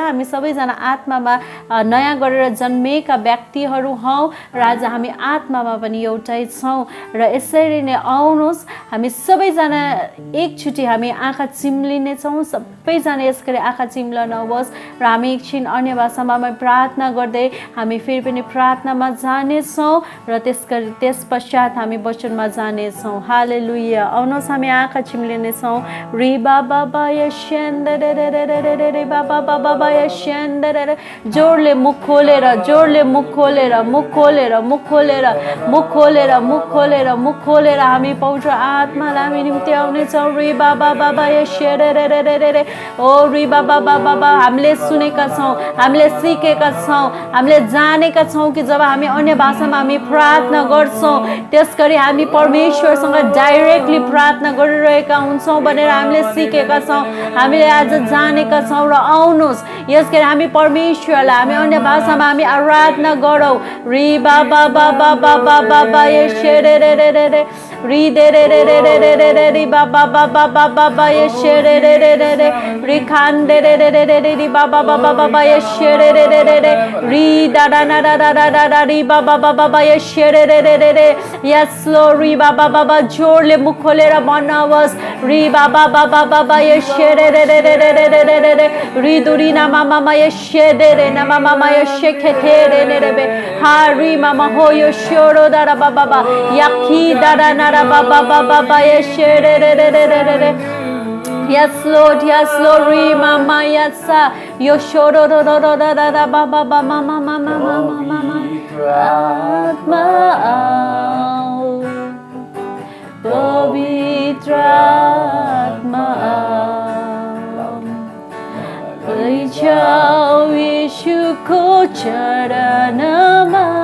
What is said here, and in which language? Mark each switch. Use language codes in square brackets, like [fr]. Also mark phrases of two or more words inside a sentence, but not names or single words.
[ne] हामी सबैजना आत्मामा नयाँ गरेर जन्मेका व्यक्तिहरू हौँ र आज हामी आत्मामा पनि एउटै छौँ र यसरी नै आउनुहोस् हामी सबैजना एकचोटि हामी आँखा चिम्लिने छौँ। सबैजना यसरी आँखा चिम्लनुहोस् र हामी एकछिन अन्य भाषामा प्रार्थना गर्दै हामी फेरि पनि प्रार्थनामा जानेछौँ र त्यस पश्चात हामी वचनमा जानेछौँ। हालेलुया। आउनुहोस् हामी आँखा चिम्लिनेछौँ। रि बाबा बाय रे बाबा बाबा जोडले मुख खोलेर जोडले मुख खोलेर मुख खोलेर मुख खोलेर मुख खोलेर मुख खोलेर मुख खोलेर हामी पवित्र आत्मालाई हामी निम्ति आउनेछौँ। रि बाबा बाबा रे ओ रि बाबा बाबा हामीले सुनेका छौँ हामीले सिकेका छौँ हामीले जानेका छौँ कि जब हामी अन्य भाषामा हामी प्रार्थना गर्छौँ त्यसगरी हामी परमेश्वरसँग डाइरेक्टली प्रार्थना गरिरहेका हुन्छौँ भनेर हामीले सिकेका छौँ हामीले आज जानेका छौँ। र आउनुहोस् यसगरी हामी परमेश्वरलाई हामी अन्य भाषामा हामी आराधना गरौँ। रि बाबा बाबा बाबा बाबा रे रि दे रे रे रे रे रे रे रे रि बाबा बाबा बाबा रे रे रे रे रे रि खान दे रे रे रे रे रे रि बाबा बाबा बाबा रे रे रे रे रे रि दा दा ना दा दा दा दा रि बाबा बाबा रे रे रे रे रे यस लो रि बाबा बाबा जोडले मुख खोलेर भन्नुहोस्। रि बाबा बाबा बाबा रे रे रे रे रे रे रे रे रे रे रि दुरी ना मामा मा दे रे ना मामा मा खे थे रे रे रे हा रि मामा हो यो शोरो दा बाबा बाबा याखी दा दा ना बाबा बाबा रे रे रे रे रे रे रे [en] Yes Lord, Ri mama yasa yo shoro ro ro ro da da da ba ba ba mama mama mama mama [ne] आत्मा आऊ पवित्र आत्मा आऊ लै जाऊ येशु को चरणमा